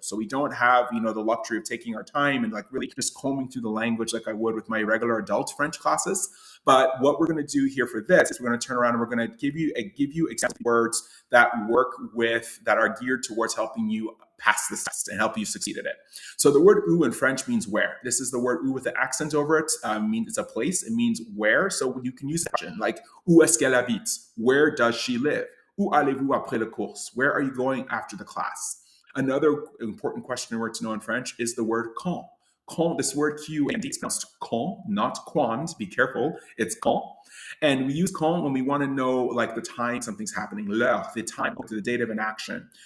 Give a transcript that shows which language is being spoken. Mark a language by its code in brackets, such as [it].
[en] So we don't have, the luxury of taking our time and like really just combing through the language like I would with my regular adult French classes. But what we're going to do here for this is we're going to turn around and we're going to give you example words that are geared towards helping you pass this test and help you succeed at it. So the word où in French means where. This is the word où with the accent over it. Means it's a place. It means where. So you can use the question like [fr] où est-ce qu'elle habite? [en] Where does she live? [fr] Où allez-vous après le cours? [en] Where are you going after the class? Another important question word to know in French is the word quand. Quand, this word Q-A-N-D, it's pronounced quand, not quand. Be careful. It's quand. And we use quand when we want to know like the time something's happening, l'heure, the time, the date of an action.